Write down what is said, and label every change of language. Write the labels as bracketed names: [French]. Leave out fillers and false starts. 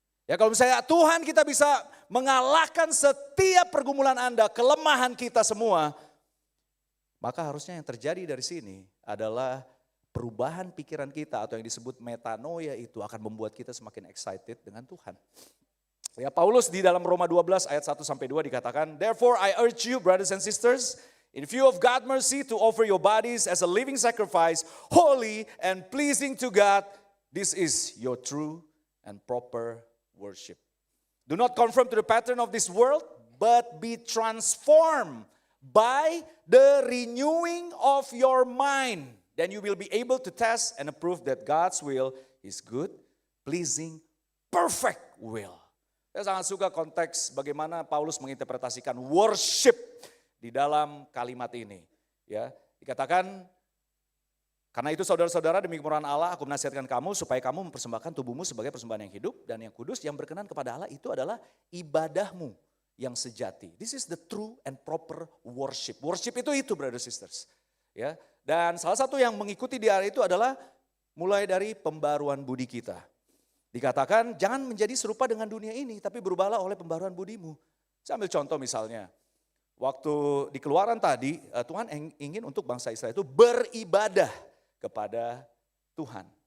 [Indonesian] Ya kalau misalnya Tuhan kita bisa mengalahkan setiap pergumulan Anda, kelemahan kita semua, maka harusnya yang terjadi dari sini adalah perubahan pikiran kita atau yang disebut metanoia itu akan membuat kita semakin excited dengan Tuhan. Ya, Paulus di dalam Roma 12 ayat 1 sampai 2 dikatakan, [English] "Therefore I urge you brothers and sisters, in view of God's mercy to offer your bodies as a living sacrifice, holy and pleasing to God. This is your true and proper worship. Do not conform to the pattern of this world, but be transformed by the renewing of your mind. Then you will be able to test and approve that God's will is good, pleasing, perfect will." [Indonesian] Saya sangat suka konteks bagaimana Paulus menginterpretasikan worship di dalam kalimat ini. Ya, dikatakan, "Karena itu saudara-saudara demi kemurahan Allah aku menasihatkan kamu supaya kamu mempersembahkan tubuhmu sebagai persembahan yang hidup dan yang kudus yang berkenan kepada Allah, itu adalah ibadahmu yang sejati." [English] This is the true and proper worship. Worship itu brothers sisters. [Indonesian] Ya, dan salah satu yang mengikuti di hari itu adalah mulai dari pembaruan budi kita. Dikatakan jangan menjadi serupa dengan dunia ini, tapi berubahlah oleh pembaruan budimu. Saya ambil contoh misalnya, waktu di Keluaran tadi Tuhan ingin untuk bangsa Israel itu beribadah kepada Tuhan.